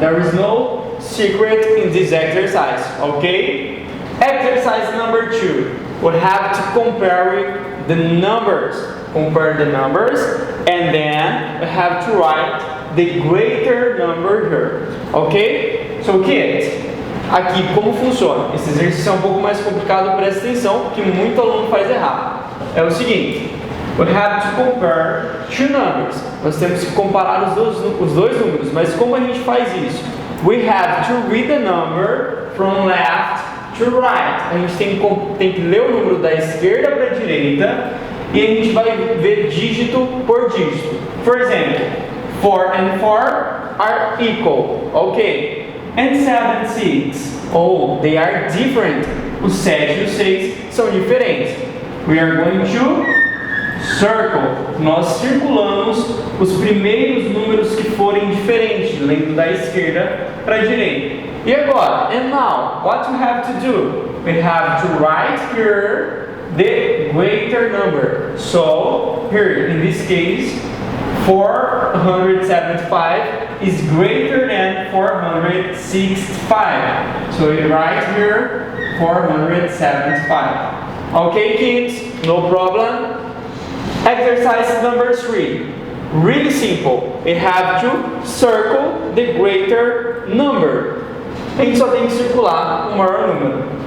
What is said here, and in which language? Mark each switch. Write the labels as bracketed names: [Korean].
[English] There is no secret in this exercise, okay? Exercise number 2. We have to compare the numbers. Compare the numbers and then we have to write the greater number here. Ok? So kids, [Portuguese] aqui como funciona? Esse exercício é um pouco mais complicado, presta atenção, que muito aluno faz errado. É o seguinte, [English] we have to compare two numbers. [Portuguese] Nós temos que comparar os dois números, mas como a gente faz isso? [English] We have to read the number from left to right. [Portuguese] A gente tem que ler o número da esquerda para a direita e a gente vai ver dígito por dígito. [English] For example, 4 and 4 are equal. Okay. And 7 and 6. Oh, they are different. [Portuguese] O 7 e o 6 são diferentes. [English] We are going to circle. [Portuguese] Nós circulamos os primeiros números que forem diferentes, lendo da esquerda para a direita. E agora? [English] And now, what we have to do? We have to write here the greater number. So, here, in this case, 475 is greater than 465. So, we write here 475. Okay, kids? No problem? Exercise number 3. Really simple. We have to circle the greater number. [Portuguese] A gente só tem que circular o maior número.